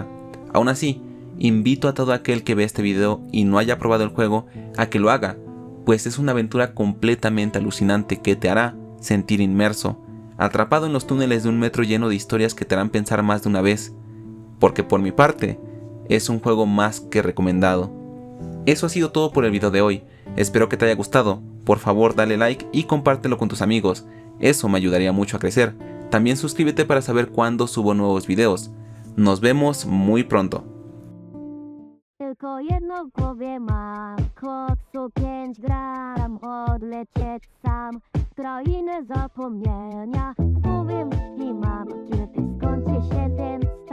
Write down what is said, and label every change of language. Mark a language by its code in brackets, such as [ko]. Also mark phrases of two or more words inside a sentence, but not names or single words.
[es] Aún así, invito a todo aquel que ve este video y no haya probado el juego a que lo haga, pues es una aventura completamente alucinante que te hará sentir inmerso, atrapado en los túneles de un metro lleno de historias que te harán pensar más de una vez, porque por mi parte, es un juego más que recomendado. Eso ha sido todo por el video de hoy, espero que te haya gustado, por favor dale like y compártelo con tus amigos, eso me ayudaría mucho a crecer. También suscríbete para saber cuándo subo nuevos videos. Nos vemos muy pronto. [pl] Tylko jedno w głowie mam, koksu 5 gram, odlecieć sam w krainę zapomnienia. Powiem i mam, kiedy skończy się ten